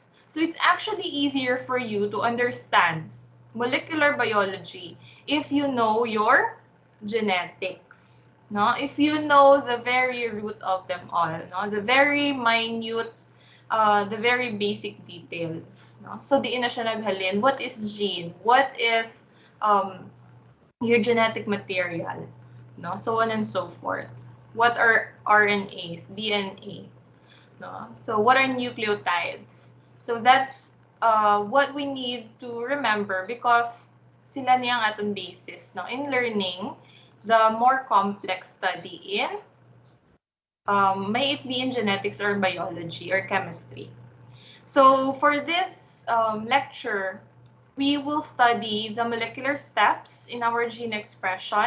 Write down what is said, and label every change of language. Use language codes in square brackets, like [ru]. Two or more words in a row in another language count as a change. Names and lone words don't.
[en] So it's actually easier for you to understand molecular biology if you know your genetics. No? If you know the very root of them all, no? The very minute, the very basic detail. No? So, [hil] di na siya naghalin. [en] What is gene? What is your genetic material? No? So on and so forth. What are RNAs, DNA? No? So what are nucleotides? So that's what we need to remember, because [hil] sila niyang aton [en] basis, no, in learning the more complex study in may it be in genetics or biology or chemistry. So for this lecture, we will study the molecular steps in our gene expression.